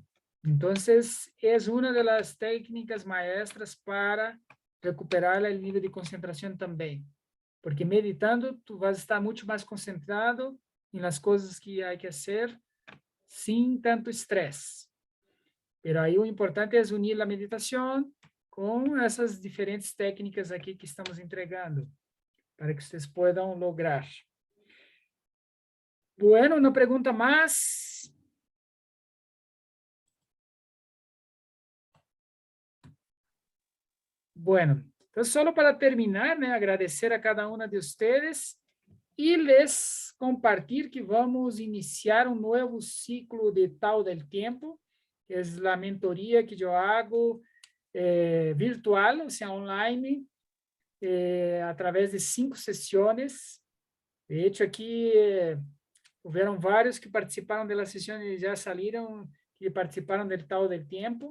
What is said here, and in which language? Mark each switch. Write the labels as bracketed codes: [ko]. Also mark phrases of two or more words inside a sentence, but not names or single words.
[es] Entonces, es una de las técnicas maestras para recuperar el nivel de concentración también. Porque meditando, tú vas a estar mucho más concentrado en las cosas que hay que hacer sin tanto estrés. [pt] Pero aí o importante é unir a meditação com essas diferentes técnicas aqui que estamos entregando, para que vocês possam lograr. [es] Bueno, [pt] uma pergunta mais. Bueno, então só para terminar, né, agradecer a cada uma de vocês e les compartilhar que vamos iniciar um novo ciclo de Tao del Tiempo, que é a mentoria que eu hago virtual, ou seja, online, através de 5 sessões. [es] De hecho, [pt] aqui houveram vários que participaram das sessões e já saíram, que participaram do Tao del Tiempo.